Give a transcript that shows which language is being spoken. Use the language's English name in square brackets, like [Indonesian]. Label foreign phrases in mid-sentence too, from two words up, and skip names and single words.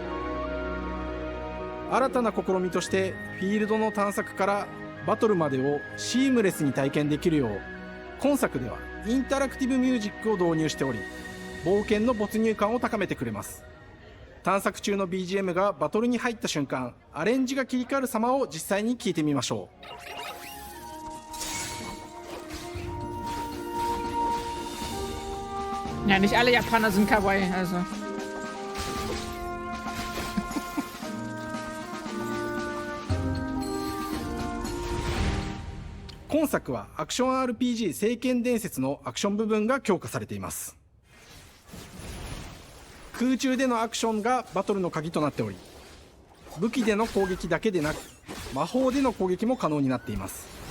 [Japanese] 新たな試みとしてフィールドの探索からバトルまでをシームレスに体験できるよう、今作ではインタラクティブミュージックを導入しており、冒険の没入感を高めてくれます。探索中の BGM がバトルに入った瞬間、アレンジが切り替わる様を実際に聞いてみましょ [German] う。Ja, nicht alle Japaner sind Kawaii, also. [Japanese] 今作はアクション RPG 聖剣伝説のアクション部分が強化されています。空中でのアクションがバトルの鍵となっており、武器での攻撃だけでなく魔法での攻撃も可能になっています。